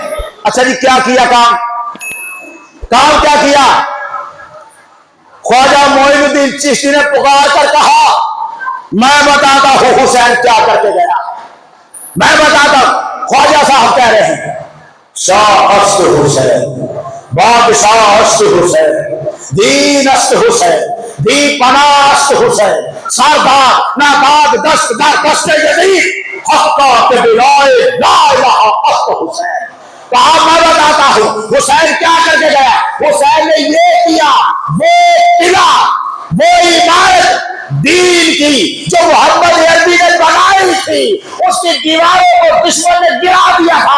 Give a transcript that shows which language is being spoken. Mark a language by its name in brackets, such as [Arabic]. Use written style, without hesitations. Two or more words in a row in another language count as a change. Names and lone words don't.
[Urdu] اچھا جی کیا کیا کام کیا کیا؟ خواجہ معین الدین چشتی نے پکار کر کہا میں بتاتا ہوں حسین کیا کر کے گیا، میں بتاتا ہوں۔ خواجہ صاحب کہہ رہے ہیں [Persian] شاہ است حسین، بادشاہ است حسین، دین است حسین، دی پناہ است حسین، سردار ناداد دست در دست یزید، حقا کے بلائے لا الہ است حسین۔ [Urdu] کہا میں بتاتا ہوں حسین کیا کر کے گیا۔ حسین نے یہ کیا، وہ قلعہ، وہ عمارت دین کی جو محمد عربی نے بنائی تھی، اس کی دیواروں کو دشمن نے گرا دیا تھا۔